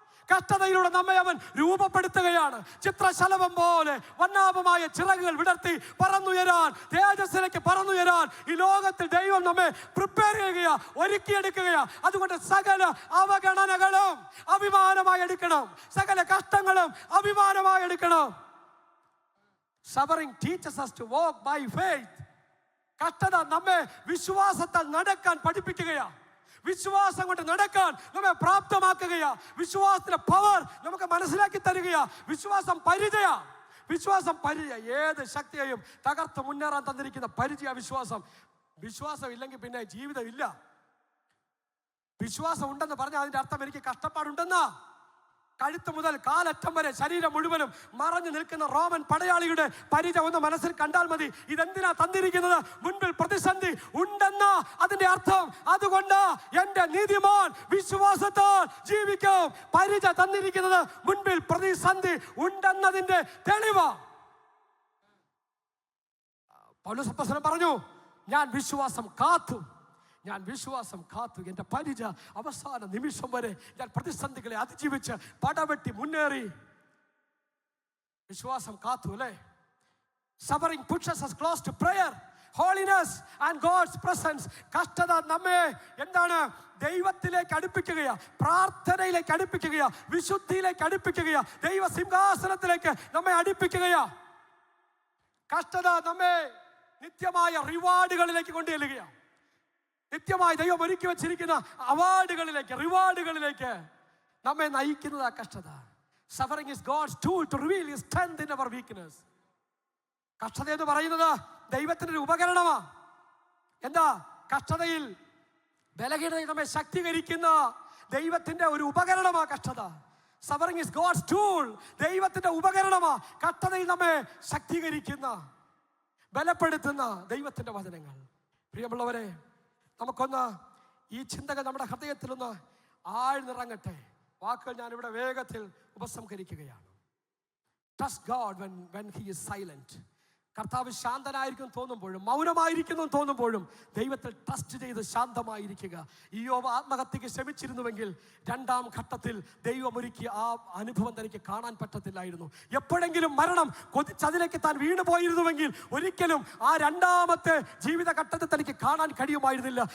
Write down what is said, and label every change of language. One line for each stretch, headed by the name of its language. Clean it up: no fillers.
Malayalam: കഷ്ടതയിലൂടെ നമ്മെ അവൻ രൂപപ്പെടുത്തുകയാണ്. ചിത്രശലഭം പോലെ വർണ്ണാഭമായ ചിറകുകൾ വിടർത്തി പറന്നുയരാൻ, തേജസ്സിലേക്ക് പറന്നുയരാൻ ഈ ലോകത്തിൽ ദൈവം നമ്മെ പ്രിപ്പയർ ചെയ്യുകയാ, ഒരുക്കിയെടുക്കുകയാ. അതുകൊണ്ട് സകല അവഗണനകളും അഭിമാനമായി എടുക്കണം, സകല കഷ്ടങ്ങളും അഭിമാനമായി എടുക്കണം.
English: Suffering teaches us to walk by faith.
Malayalam: കഷ്ടത നമ്മെ വിശ്വാസത്താൽ നടക്കാൻ പഠിപ്പിക്കുകയാ, വിശ്വാസം കൊണ്ട് നടക്കാൻ നമ്മെ പ്രാപ്തമാക്കുകയാ. വിശ്വാസത്തിന്റെ പവർ നമുക്ക് മനസ്സിലാക്കി തരികയാ. വിശ്വാസം പരിചയ, വിശ്വാസം പരിചയ. ഏത് ശക്തിയെയും തകർത്ത് മുന്നേറാൻ തന്നിരിക്കുന്ന പരിചയ വിശ്വാസം. വിശ്വാസം ഇല്ലെങ്കിൽ പിന്നെ ജീവിതം ഇല്ല. വിശ്വാസം ഉണ്ടെന്ന് പറഞ്ഞാൽ അതിന്റെ അർത്ഥം എനിക്ക് കഷ്ടപ്പാടുണ്ടെന്നാ. കഴുത്ത് മുതൽ കാലറ്റം വരെ ശരീരം മുഴുവനും മറഞ്ഞു നിൽക്കുന്ന റോമൻ പടയാളിയുടെ പരിചയം ഒന്ന് മനസ്സിൽ കണ്ടാൽ മതി. ഇതെന്തിനാ തന്നിരിക്കുന്നത്? മുൻപിൽ പ്രതിസന്ധി ഉണ്ടെന്ന അതിന്റെ അർത്ഥം. അതുകൊണ്ട് എന്റെ നീതിമാൻ വിശ്വാസത്താൽ ജീവിക്കും. പരിചയ തന്നിരിക്കുന്നത് മുൻപിൽ പ്രതിസന്ധി ഉണ്ടെന്നതിന്റെ തെളിവ്. പൗലോസ് അപ്പോസ്തലൻ പറഞ്ഞു, ഞാൻ വിശ്വാസം കാത്തു, ഞാൻ വിശ്വാസം കാത്തു. എൻ്റെ പരിച അവസാന നിമിഷം വരെ ഞാൻ പ്രതിസന്ധികളെ അതിജീവിച്ച് പടവെട്ടി മുന്നേറി. വിശ്വാസം കാത്തു അല്ലേ?
English: Suffering pushes us close to prayer, holiness and God's presence.
Malayalam: കഷ്ടത നമ്മെ എന്താണ്? ദൈവത്തിലേക്ക് അടുപ്പിക്കുകയാ, പ്രാർത്ഥനയിലേക്ക് അടുപ്പിക്കുകയാ, വിശുദ്ധിയിലേക്ക് അടുപ്പിക്കുകയാ, ദൈവ സിംഹാസനത്തിലേക്ക് നമ്മെ അടുപ്പിക്കുകയാ. കഷ്ടത നമ്മെ നിത്യമായ റിവാർഡുകളിലേക്ക് കൊണ്ടുചെല്ലുകയാണ്. നിത്യമായി ദൈവം ഒരുക്കി വെച്ചിരിക്കുന്ന അവാർഡുകളിലേക്ക്, റിവാർഡുകളിലേക്ക് നമ്മെ നയിക്കുന്നത് ആ കഷ്ടത.
English: Suffering is God's tool to reveal His strength in our weakness.
Malayalam: കഷ്ടത എന്ന് പറയുന്നത് ദൈവത്തിന്റെ ഒരു ഉപകരണമാ. എന്താ? കഷ്ടതയിൽ ബലഹീനതയിൽ നമ്മെ ശക്തീകരിക്കുന്ന ദൈവത്തിന്റെ ഒരു ഉപകരണമാ കഷ്ടത.
English: Suffering is God's tool.
Malayalam: ദൈവത്തിന്റെ ഉപകരണമാ കഷ്ടതയിൽ നമ്മെ ശക്തീകരിക്കുന്ന. ബലപ്പെടുത്തുന്ന ദൈവത്തിന്റെ വചനങ്ങൾ. പ്രിയമുള്ളവരെ, നമുക്കൊന്ന് ഈ ചിന്തകൾ നമ്മുടെ ഹൃദയത്തിലൊന്ന് ആഴ്ന്നിറങ്ങട്ടെ. വാക്കുകൾ ഞാനിവിടെ വേഗത്തിൽ ഉപസംഹരിക്കുകയാണ്.
English: Trust God when he is silent.
Malayalam: കർത്താവ് ശാന്തനായിരിക്കും തോന്നുമ്പോഴും, മൗനമായിരിക്കുന്നു തോന്നുമ്പോഴും ദൈവത്തിൽ ട്രസ്റ്റ് ചെയ്ത് ശാന്തമായിരിക്കുക. ഇയ്യോബ് ആത്മഹത്യക്ക് ശ്രമിച്ചിരുന്നുവെങ്കിൽ രണ്ടാം ഘട്ടത്തിൽ ദൈവം ഒരുക്കിയ ആ അനുഭവം തനിക്ക് കാണാൻ പറ്റത്തില്ലായിരുന്നു. എപ്പോഴെങ്കിലും മരണം കൊതിച്ചതിലേക്ക് താൻ വീണു പോയിരുന്നുവെങ്കിൽ ഒരിക്കലും ആ രണ്ടാമത്തെ ജീവിതഘട്ടത്തിൽ തനിക്ക് കാണാൻ കഴിയുമായിരുന്നില്ല.